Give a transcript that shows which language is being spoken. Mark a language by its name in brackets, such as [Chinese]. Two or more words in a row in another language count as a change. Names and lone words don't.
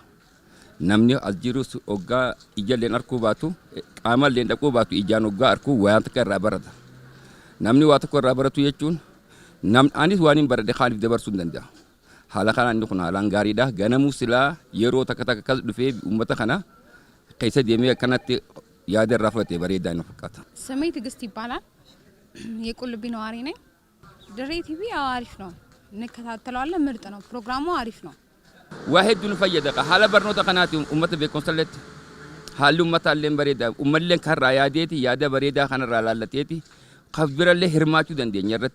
[Oromo] Namni as jiru oggaa ijalleen arkuu baatu qaamalleen dhaquu baatu ijaan oggaa arkuu waan takka irraa barata. Namni waa tokko irraa baratu jechuun anis waan hin baradhe kaaniif dabarsuu hin danda'a. Haala kanaan inni kun haalaan gaariidha. Ganamuu silaa yeroo takka akkas dhufee uummata kana keessa deemee akkanatti yaada irraa fudhatee bareedaa inni fakkaata. [Amharic] ስሜ ትዕግስት ይባላል። የቁልቢ ነዋሪ ነኝ። ድሬ ቲቪ አሪፍ ነው፣ እንከታተለዋለን። ምርጥ ነው፣ ፕሮግራሙ አሪፍ ነው። [Oromo] waa hedduun fayyada haala barnoota kanaati uummata beekumsalletti haalli uummataallee bareedaa uummalleen karraa yaadeeti yaada bareedaa kanarraa laallateeti kaf birallee hirmaachuu dandeenya irratti